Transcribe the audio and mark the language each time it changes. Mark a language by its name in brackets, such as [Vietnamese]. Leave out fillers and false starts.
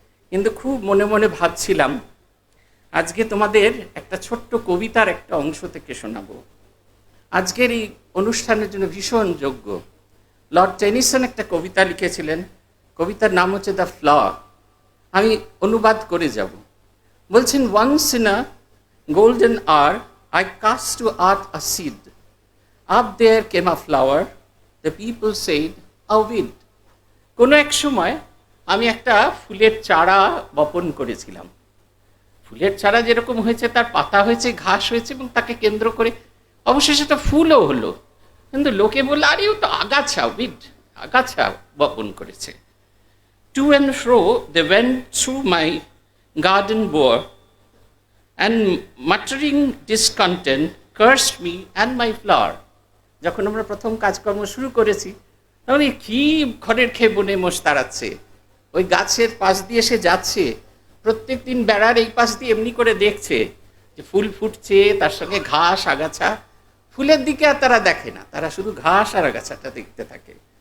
[Bangla] কিন্তু খুব মনে মনে ভাবছিলাম, আজকে তোমাদের একটা ছোট্ট কবিতার একটা অংশ থেকে শোনাবো। আজকের এই অনুষ্ঠানের জন্য ভীষণ যোগ্য। লর্ড টেনিসন একটা কবিতা লিখেছিলেন, কবিতার নাম হচ্ছে দ্য ফ্ল। আমি অনুবাদ করে যাব। বলছেন, [English] Once in a golden hour I cast to earth a seed. Up there came a flower. The people said, a weed. [Bangla] কোনো এক সময় আমি একটা ফুলের চারা বপন করেছিলাম। ফুলের চারা যেরকম হয়েছে, তার পাতা হয়েছে, ঘাস হয়েছে, এবং তাকে কেন্দ্র করে অবশেষে একটা ফুলও হলো। কিন্তু লোকে বলল, আরে ও তো আগাছা, উইড, আগাছা বপন করেছে। [English] To and fro they went through my garden bore, and muttering discontent cursed me and my flower. [Bangla] যখন আমরা প্রথম কাজকর্ম শুরু করেছি, তখন কি ঘরের খেয়ে বনে মোষ তাড়াচ্ছে, ওই গাছের পাশ দিয়ে সে যাচ্ছে, প্রত্যেক দিন বেড়ার এই পাশ দিয়ে এমনি করে দেখছে যে ফুল ফুটছে, তার সঙ্গে ঘাস আগাছা। ফুলের দিকে আর তারা দেখে না, তারা শুধু ঘাস আর আগাছাটা দেখতে থাকে।